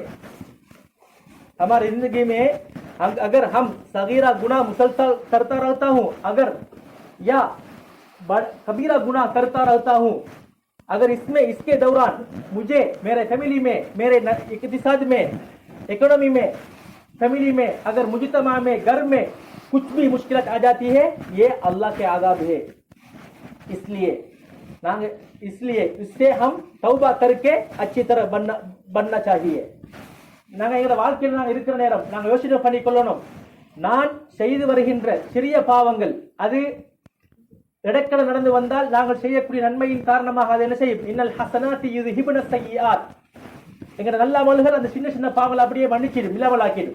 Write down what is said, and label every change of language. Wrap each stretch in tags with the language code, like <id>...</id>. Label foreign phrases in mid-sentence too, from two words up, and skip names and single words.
<ur>ہماری زندگی میں اگر ہم صغیرہ گناہ مسلسل کرتا رہتا ہوں اگر یا کبیرہ گناہ کرتا رہتا ہوں، اگر اس کے دوران مجھے میرے فیملی میں میرے اقتصاد میں اکنامی میں فیملی میں اگر مجتمع میں گھر میں کچھ بھی مشکلات آ جاتی ہے یہ اللہ کے عذاب ہے. اس لیے اس سے ہم توبہ کر کے اچھی طرح بننا چاہیے.</ur> <ta>நாங்கள் எங்களோட வாழ்க்கையில் நாங்கள் இருக்கிற நேரம் நாங்கள் யோசனை பண்ணி கொள்ளணும். நான் செய்து வருகின்ற சிறிய பாவங்கள் அது இடக்கட நடந்து வந்தால் நாங்கள் செய்யக்கூடிய நன்மையின் காரணமாக அது என்ன செய்யும்?</ta> <ar>إن الحسنات يذهبن السيئات.</ar> <ta>எங்களோட நல்ல அமல்கள் அந்த சின்ன சின்ன பாவங்களை அப்படியே மன்னிச்சிடும், இல்லாமலாக்கிடும்.</ta>